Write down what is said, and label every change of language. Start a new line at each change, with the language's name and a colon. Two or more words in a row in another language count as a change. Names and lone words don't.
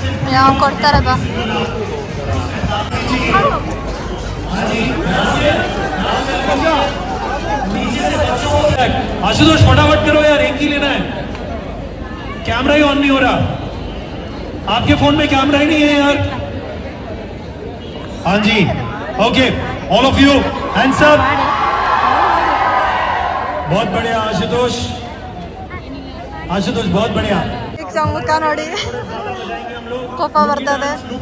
Kannada: ಯಾವ ಕೊಡ್ತಾರೆ ಬಾ.
Hindi: आशुतोष फटाफट करो यार, एक ही लेना है. कैमरा ही ऑन नहीं हो रहा. आपके फोन में कैमरा ही नहीं है यार. हाँ जी, ओके,
English: all of you hands up.
Hindi: बहुत बढ़िया आशुतोष, आशुतोष बहुत बढ़िया.
Kannada: ಮುಖ ನೋಡಿ ಕೋಪ ಬರ್ತದೆ.